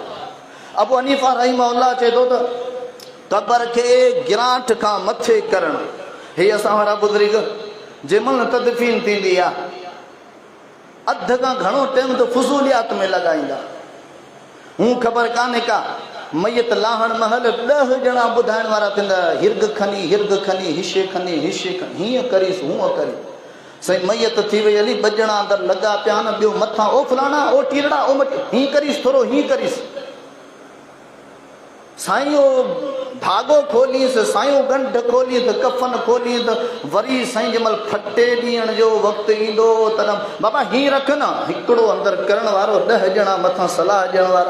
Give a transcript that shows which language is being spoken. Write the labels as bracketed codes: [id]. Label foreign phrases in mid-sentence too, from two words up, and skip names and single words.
[sd] अबू हनीफा रहिमहुल्लाह चए थो त क़ब्र खे गिरांठ खां मथे करणु, हे असां वारा बुज़ुर्ग जंहिंमहिल तदफ़ीन थींदी आहे अधु खां घणो टाइम त फुज़ूलियात में लॻाईंदा। हूं ख़बर कान्हे का मैयत लाहण महल 10 ॼणा ॿुधाइण वारा थींदा, हिर्ग खनी हिशे खनी हीअं करीस हूअं करी। साईं मैयत थी वई हली, 2 ॼणा अंदरि लॻा पिया न, ॿियो मथां ओ फलाणा ओ टीरड़ा ओ मटी, हीअं करीस थोरो हीअं करीस। साईं ओ धाॻो खोलीस, साईं गंढ खोली त कफन खोली त वरी साईं जंहिं महिल फटे ॾियण जो वक़्तु ईंदो त बाबा हीअं रख न, हिकिड़ो अंदरि करण वारो, 10 ॼणा मथां सलाह ॾियण वारा।